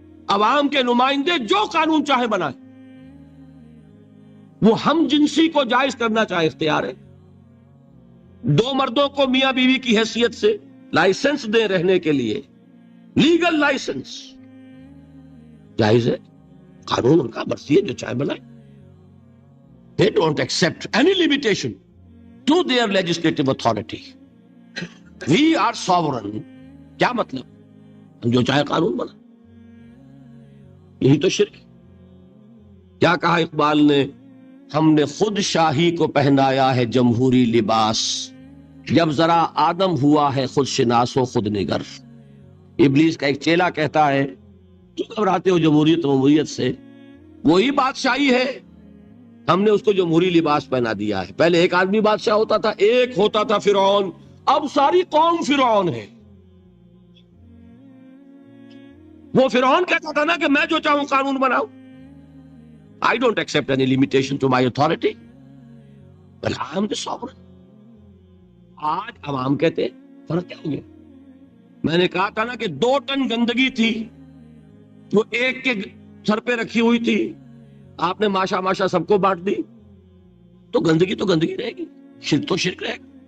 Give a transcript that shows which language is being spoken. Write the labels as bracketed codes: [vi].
[ur] عوام کے نمائندے جو قانون چاہے بنائیں، وہ ہم جنسی کو جائز کرنا چاہے اختیار ہے، دو مردوں کو میاں بیوی کی حیثیت سے لائسنس دے رہنے کے لیے، لیگل لائسنس جائز ہے، قانون ان کا مرضی ہے جو چاہے بنائے. [en] They don't accept any limitation to their legislative authority. We are sovereign. [ur] کیا مطلب؟ ہم جو چاہے قانون بنا. یہی تو شرک ہے. کیا کہا اقبال نے؟ ہم نے خود شاہی کو پہنایا ہے جمہوری لباس، جب ذرا آدم ہوا ہے خود شناس و خود نگر. ابلیس کا ایک چیلا کہتا ہے کیوں گھبراتے ہو جمہوریت سے؟ وہی بادشاہی ہے، ہم نے اس کو جمہوری لباس پہنا دیا ہے. پہلے ایک آدمی بادشاہ ہوتا تھا، ایک ہوتا تھا فرعون، اب ساری قوم فرعون ہے. وہ فرعون کہتا تھا نا کہ میں جو چاہوں قانون بناؤں. [en] I don't accept any limitation to my authority. But I am the sovereign. [ur] آج عوام کہتے ہیں فرق کیا ہو گیا؟ میں نے کہا تھا نا کہ 2 ٹن گندگی تھی، وہ ایک کے سر پہ رکھی ہوئی تھی، آپ نے ماشا سب کو بانٹ دی، تو گندگی رہے گی، شرک تو شرک رہے گا.